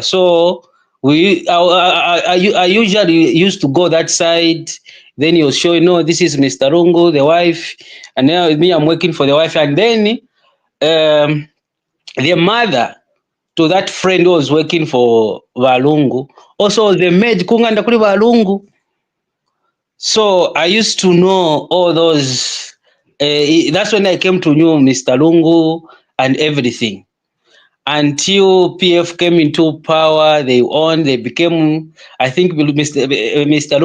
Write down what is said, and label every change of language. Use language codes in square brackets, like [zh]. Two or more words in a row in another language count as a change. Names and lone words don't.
[en] So I usually used to go that side. Then he was showing, no, this is Mr. Lungu, the wife, and now me, I'm working for the wife. And then the mother to that friend who was working for Valungu also was the maid [bem] kunganda kuli Valungu. [en] So I used to know all those. That's when I came to know Mr. Lungu and everything. Until PF came into power, they became, I think Mr.